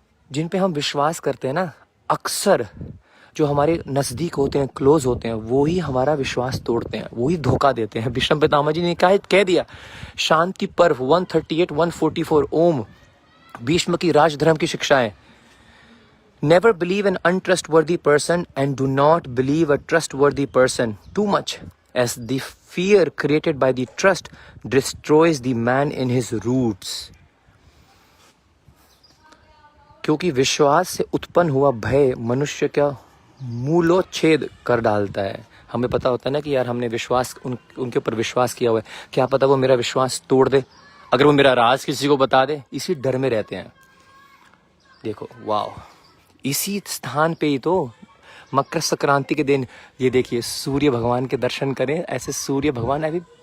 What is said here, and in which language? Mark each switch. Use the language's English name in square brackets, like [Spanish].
[Hindi] जिन पे हम विश्वास करते हैं ना, अक्सर जो हमारे नजदीक होते हैं, क्लोज होते हैं, वो ही हमारा विश्वास तोड़ते हैं, वो ही धोखा देते हैं। भीष्म पितामह जी ने कह दिया। शांति पर्व 138-144 ओम, भीष्म की राजधर्म की शिक्षाएं। [English] Never believe an untrustworthy person and do not believe a trustworthy person too much, as the fear created by the trust destroys the man in his roots. [Hindi] क्योंकि विश्वास से उत्पन्न हुआ भय मनुष्य का मूलोच्छेद कर डालता है। हमें पता होता है ना कि यार हमने विश्वास उनके ऊपर विश्वास किया हुआ है, क्या पता वो मेरा विश्वास तोड़ दे, अगर वो मेरा राज किसी को बता दे। इसी डर में रहते हैं। देखो वाह, इसी स्थान पे ही तो मकर संक्रांति के दिन ये देखिए सूर्य भगवान के दर्शन करें। ऐसे सूर्य भगवान अभी